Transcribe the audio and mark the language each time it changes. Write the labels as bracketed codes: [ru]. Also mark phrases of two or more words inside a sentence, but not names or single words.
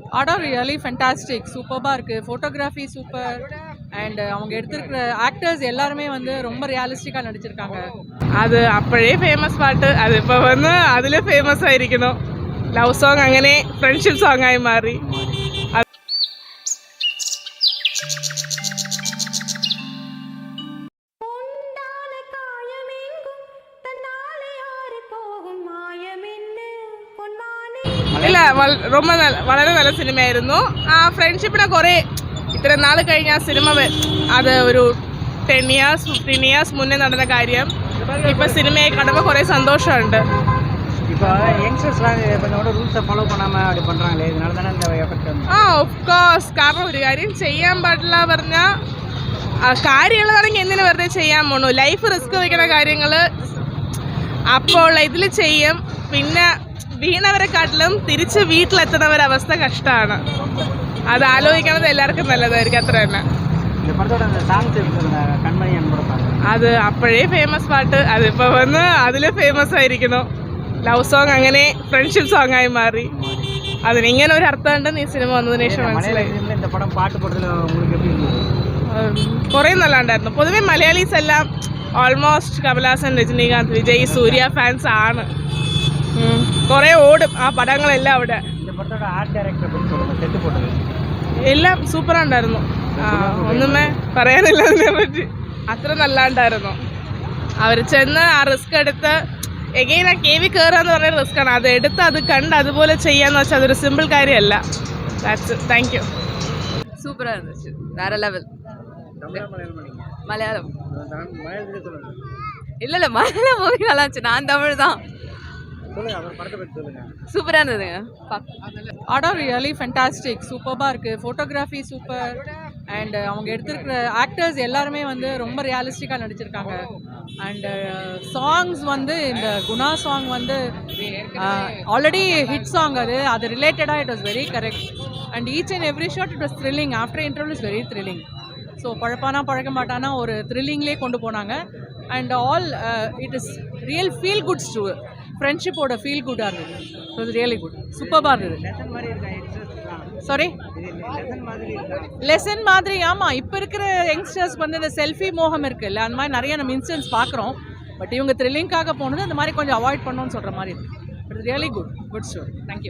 [ta] படம் [en] really fantastic, [ta] சூப்பராக இருக்குது. ஃபோட்டோகிராஃபி சூப்பர். அண்ட் அவங்க எடுத்திருக்கிற ஆக்டர்ஸ் எல்லாருமே வந்து ரொம்ப ரியலிஸ்டிக்காக நடிச்சிருக்காங்க. [ml] അത് അപ്പോഴേ ഫേമസ് പാട്ട്, അതിപ്പോൾ വന്ന് അതിൽ ഫേമസ് ആയിരിക്കുന്നു. [en] love song [ml] അങ്ങനെ [en] friendship song [ml] ആയി മാറി. ഇല്ല, വളരെ നല്ല സിനിമയായിരുന്നു. ആ ഫ്രണ്ട്ഷിപ്പിനെ കുറേ ഇത്ര നാൾ കഴിഞ്ഞ ആ സിനിമ അത് ഒരു 10 years 15 years മുന്നേ നടന്ന കാര്യം ഇപ്പം സിനിമയെ കാണുമ്പോൾ കുറേ സന്തോഷമുണ്ട്. [ta] இப்போ யங்ஸ்டர்ஸ்லாம் இதோட ரூல்ஸை ஃபாலோ பண்ணாமல் அப்படி பண்ணுறாங்களே, இதனால தானே இந்த எஃபெக்ட் வந்து. [ml] ഓഫ്കോഴ്സ്, കാരണം ഒരു കാര്യം ചെയ്യാൻ പാടില്ല പറഞ്ഞാൽ കാര്യങ്ങളാണെങ്കിൽ എന്തിനു വെറുതെ ചെയ്യാൻ പോണു. ലൈഫ് റിസ്ക് വയ്ക്കുന്ന കാര്യങ്ങൾ അപ്പോൾ ഇതിൽ ചെയ്യും. പിന്നെ വീണവരെക്കാട്ടിലും തിരിച്ച് വീട്ടിലെത്തുന്നവരവസ്ഥ കഷ്ടമാണ്. അത് ആലോചിക്കണത് എല്ലാവർക്കും നല്ലതായിരിക്കും, അത്ര തന്നെ. [ta] இந்த படத்தோட அந்த சாங்ஸ் கண்மணி அன்பு [ml] അത് അപ്പോഴേ ഫേമസ് പാട്ട്, അതിപ്പോൾ വന്ന് അതിൽ ഫേമസ് ആയിരിക്കുന്നു. [en] love song [ml] അങ്ങനെ [en] friendship song [ml] ആയി മാറി. അതിന് ഇങ്ങനെ ഒരു അർത്ഥം ഉണ്ടെന്ന് ഈ സിനിമ വന്നതിന് ശേഷം മനസ്സിലായി. [ta] இந்த படம் பாட்டு போடுறதுல உங்களுக்கு எப்படி இருந்தது? [ml] കുറേ നല്ല ഉണ്ടായിരുന്നു. പൊതുവെ മലയാളീസ് എല്ലാം ഓൾമോസ്റ്റ് കമലഹാസൻ, രജനീകാന്ത്, വിജയ്, സൂര്യ ഫാൻസ് ആണ്. കുറേ ഓടും ആ പടങ്ങളെല്ലാം അവിടെ. [ta] இந்த படத்தோட ஆர்ட் டைரக்டர் பற்றி சொல்லுங்கள், செட்டு போட்டது [ml] എല്ലാം സൂപ്പറാണ്ടായിരുന്നു. ഒന്നുമേ പറയാനില്ല അതിനെ പറ്റി. അത്ര നല്ലാണ്ടായിരുന്നു. അവർ ചെന്ന് ആ റിസ്ക് എടുത്ത് എഗെയിൻ ആ കേവി കയറുക എന്ന് പറയുന്ന റിസ്ക്കാണ്. അത് എടുത്ത് അത് കണ്ട് അതുപോലെ ചെയ്യാന്ന് വെച്ചാൽ അതൊരു സിമ്പിൾ കാര്യമല്ല. [en] Thank you. [ta] சூப்பராக இருந்துச்சு, வேற லெவல். மலையாளம் இல்லை இல்லை, மலையாளம் மூவி நல்லா இருந்துச்சு. நான் தமிழ் தான். சூப்பராக இருந்ததுங்க. படம் [en] really fantastic, [ta] சூப்பராக இருக்குது. ஃபோட்டோகிராஃபி சூப்பர். அண்ட் அவங்க எடுத்திருக்கிற ஆக்டர்ஸ் எல்லாருமே வந்து ரொம்ப ரியலிஸ்டிக்காக நடிச்சிருக்காங்க. அண்டு சாங்ஸ் வந்து இந்த குணா சாங் வந்து [en] already hit song. அது ரிலேட்டடாக it was very correct. and each and every shot it was thrilling. After interval is very thrilling. [ta] ஸோ பழப்பானா பழக்க மாட்டானா ஒரு த்ரில்லிங்லேயே கொண்டு போனாங்க. [en] and all it is real feel goods to [ta] ஃப்ரெண்ட்ஷிப்போட ஃபீல் குட்டாக இருந்தது. [en] it was really good, [ta] சூப்பராக இருந்தது. சாரி, லெசன் மாதிரி. ஆமாம், இப்போ இருக்கிற யங்ஸ்டர்ஸ்க்கு வந்து இந்த செல்ஃபி மோகம் இருக்குல்ல, அந்த மாதிரி நிறைய நம்ம இன்சிடென்ட்ஸ் பார்க்குறோம். பட் இவங்க த்ரில்லிங்காக போனது அந்த மாதிரி கொஞ்சம் அவாய்ட் பண்ணணும்னு சொல்கிற மாதிரி இருக்குது. [en] It's really good show. Thank you.